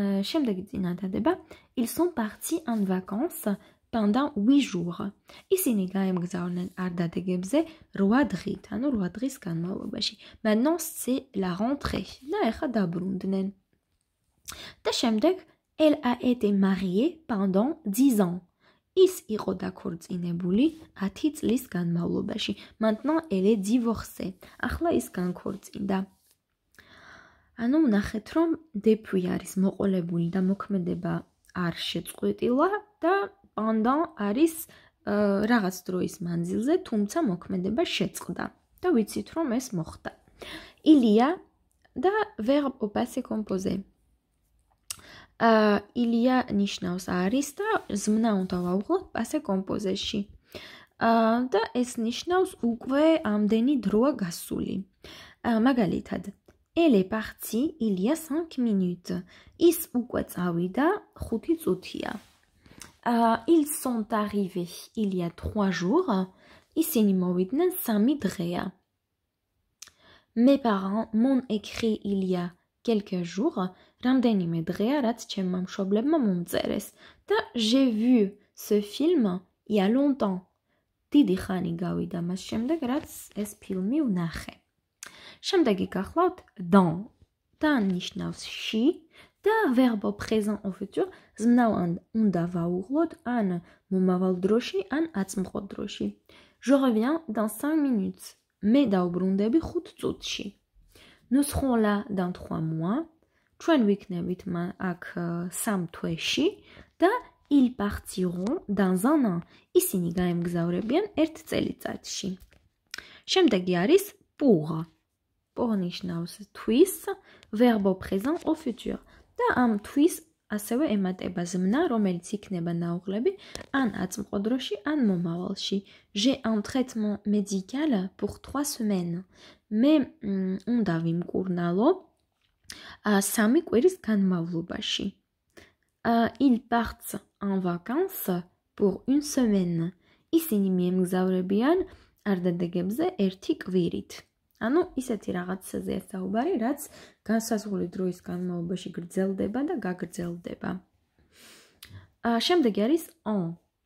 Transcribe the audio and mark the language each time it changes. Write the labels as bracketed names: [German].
[Georgian] შემდეგი წინადადება, [French] ils sont partis en vacances pendant 8 jours. [Georgian] ისინი გაემგზავრნენ არდადეგებზე 8 დღით, ანუ 8 დღის განმავლობაში. [French] Maintenant c'est la rentrée. [Georgian] და ეხა დაბრუნდნენ. და შემდეგ, [French] elle a été mariée pendant 10 ans. [Georgian] ის იყო დაქორწინებული 10 წლის განმავლობაში. [French] Maintenant elle est divorcée. [Georgian] ახლა ის განქორწინდა. ანუ ნახეთ, რომ depuis არის მოყოლებული და მოქმედება არ შეწყვეტილა და pendant არის რაღაც დროის მანძილზე, თუმცა მოქმედება შეწყდა. და ვიცით, რომ ეს მოხდა. [French] Il y a [Georgian] და [French] verbe au passé composé. [Georgian] Il y a ნიშნავს არის და ზმნა უნდა ვავღოთ passé composé-ში. და ეს ნიშნავს უკვე ამდენი დროა გასული. მაგალითად, [French] Elle est partie il y a 5 minutes. [Georgian] Is უკვე წავიდა 5 წუთია. [French] Ils sont arrivés il y a 3 jours. [Georgian] ისინი მოვიდნენ 3 დღეა. [French] Mes parents m'ont écrit il y a quelques jours. [Georgian] რამდენიმე დღეა, რაც ჩემმა მშობლებმა მომწერეს. და [French] j'ai vu ce film il y a longtemps. [Georgian] დიდი ხანი გავიდა მას შემდეგ, რაც ეს ფილმი ვნახე. შემდეგი გახლავთ dans. და ნიშნავს ში და [French] verbe au présent au futur [Georgian] ზმნავ უნდა ვაუღლოთ ან მომავალ დროში, ან აწმყო დროში. [French] Je reviens dans 5 minutes. [Georgian] მე დაუბრუნდები 5 წუთში. [French] Nous serons là dans 3 mois. [Georgian] ჩვენ ვიქნებით აქ 3 თვეში და [French] ils partiront dans un an. [Georgian] ისინი გაემგზავრებიან 1 წელიწადში. შემდეგი არის pour. Pour ნიშნავს თვის, [French] verbe au présent au futur. [Georgian] და ამ თვის ასევე ემატება ზმნა, რომელიც იქნება ნაუღლები ან აწმყო დროში, ან მომავალში. [French] J'ai un traitement médical pour 3 semaines. [Georgian] მე უნდა ვიმკურნალო 3 კვირის განმავლობაში. [French] Ils partent en vacances pour 1 semaine. [Georgian] ისინი მიემგზავრებიან არდადეგებზე 1 კვირით. ანუ ისეთი რაღაცაზე საუბარი, რაც განსაზღვრული დროის განმავლობაში გრძელდება და გაგრძელდება. შემდეგი არის en.